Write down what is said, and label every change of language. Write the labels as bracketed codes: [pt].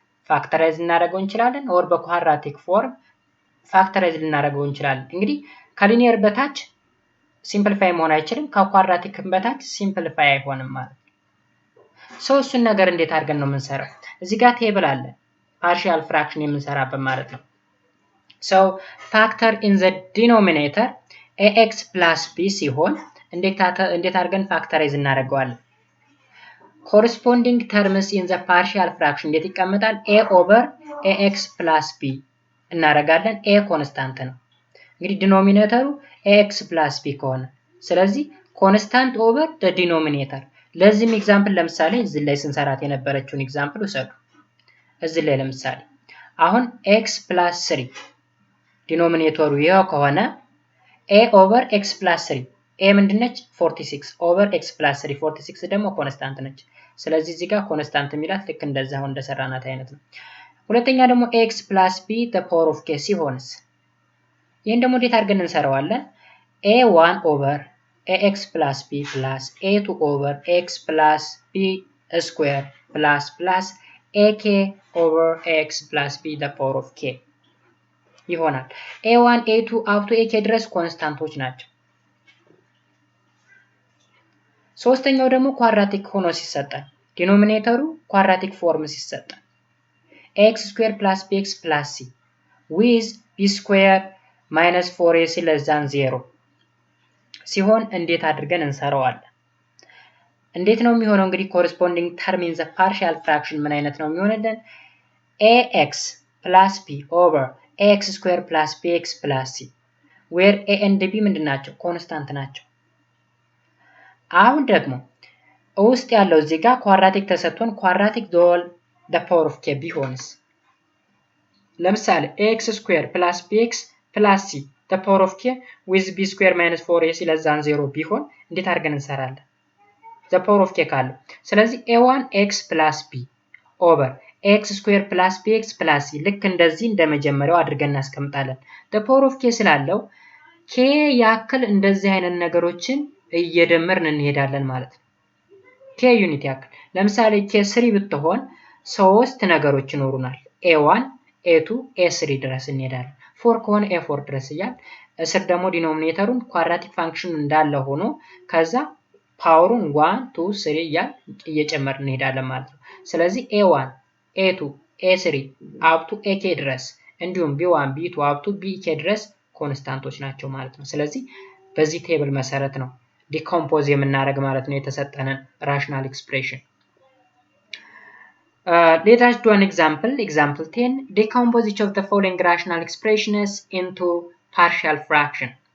[am] ፋክተራይዝ እናደርገው እንችላለን፣ ኦር በኳድራቲክ ፎርም ፋክተራይዝ ልናደርገው እንችላለን። እንግዲህ ከሊኒየር በታች ሲምፕሊፋይ መሆን አይችልም፣ ከኳድራቲክ በታች ሲምፕሊፋይ አይሆንም ማለት ነው። ሰው እሱን ነገር እንዴት አድርገን ነው የምንሰራው? እዚህ ጋር ቴብል አለ ፓርሻል ፍራክሽን የምንሰራበት ማለት ነው። [en] So factor in the denominator ax plus b [am] ሲሆን እንዴት አድርገን ፋክተራይዝ እናደርገዋለን? [en] corresponding terms in the partial fraction [am] እንዴት ይቀመጣል? a over ax plus b እናደርጋለን። a ኮንስታንት ነው። እንግዲህ ዲኖሚኔተሩ ax plus b ከሆነ ስለዚህ ኮንስታንት ኦቨር the denominator። ለዚህም ኤግዛምፕል ለምሳሌ እዚህ ላይ ስንሰራት የነበረችውን ኤግዛምፕል ውሰዱ። እዚህ ላይ ለምሳሌ አሁን x plus 3 ዲኖሚኔተሩ ይሄው ከሆነ a over x plus 3 a ምንድነች? 46 over x plus 3 46 ደግሞ ኮንስታንት ነች። ስለዚህ እዚህ ጋር ኮንስታንት የሚላት ልክ እንደዛው እንደሰራናት አይነት ነው። ሁለተኛ ደግሞ x plus b the power of k ሲሆንስ ይሄን ደግሞ እንዴት አድርገን እንሰራዋለን? [en] a1 over ax plus b plus a2 over x plus b square plus ak over x plus b the power of k ይሆናል። a1 a2 up to ak [am] ድረስ ኮንስታንቶች ናቸው። ሶስተኛው ደግሞ ኳድራቲክ ሆኖ ሲሰጠን ዲኖሚኔተሩ ኳድራቲክ ፎርም ሲሰጠን x square plus bx plus c with b square minus 4ac less than 0 ሲሆን እንዴት አድርገን እንሰራዋለን? እንዴት ነው የሚሆነው? [en] እንግዲህ corresponding term in the partial fraction [am] ምን አይነት ነው የሚሆነልን? [en] ax plus b over ax square plus bx plus c where a and b [am] ምንድን ናቸው? ኮንስታንት ናቸው። አሁን ደግሞ ውስጥ ያለው እዚህ ጋር ኳድራቲክ ተሰጥቶን ኳድራቲክ ዶል the power of k ቢሆንስ? [en] ለምሳሌ ax square plus bx plus c the power of k with b square minus 4ac less than 0 [am] ቢሆን እንዴት አድርገን እንሰራለን? the power of k ካለው ስለዚህ a1 x plus b over x square plus bx plus c ልክ እንደዚህ እንደመጀመሪያው አድርገን እናስቀምጣለን። the power of k ስላለው k ያክል እንደዚህ አይነት ነገሮችን እየደመርን እንሄዳለን ማለት ነው። k ዩኒት ያክል ለምሳሌ k 3 ብትሆን ሶስት ነገሮች ይኖሩናል። a1 a2 a3 ድረስ እንሄዳለን። 4 ከሆነ a4 ድረስ እያል እስር ደግሞ ዲኖሚኔተሩን ኳድራቲክ ፋንክሽን እንዳለ ሆኖ ከዛ ፓወሩን 1 2 3 እያል እየጨመርን እንሄዳለን ማለት ነው። ስለዚህ a1 a2 a3 up to ak ድረስ እንዲሁም b1 b2 up to bk ድረስ ኮንስታንቶች ናቸው ማለት ነው። ስለዚህ በዚህ ቴብል መሰረት ነው ዲኮምፖዝ የምናደርግ ማለት ነው የተሰጠንን ራሽናል ኤክስፕሬሽን። [en] let us do an example. Example 10. Decompose each of the following rational expressions into partial fraction.